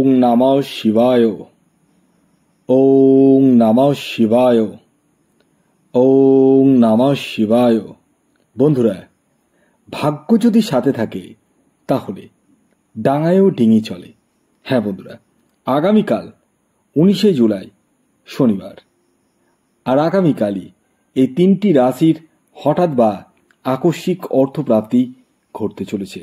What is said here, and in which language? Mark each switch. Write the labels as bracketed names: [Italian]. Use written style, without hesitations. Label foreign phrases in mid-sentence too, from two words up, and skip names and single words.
[Sanskrit] নমঃ শিবায়। ওং নমঃ শিবায়। ওং নমঃ শিবায়। [Bangla] বন্ধুরা, ভাগ্য যদি সাথে থাকে তাহলে ডাঙায়ও ডিঙি চলে। হ্যাঁ বন্ধুরা, আগামীকাল 19শে জুলাই শনিবার, আর আগামীকালই এই তিনটি রাশির হঠাৎ বা আকস্মিক অর্থপ্রাপ্তি ঘটতে চলেছে।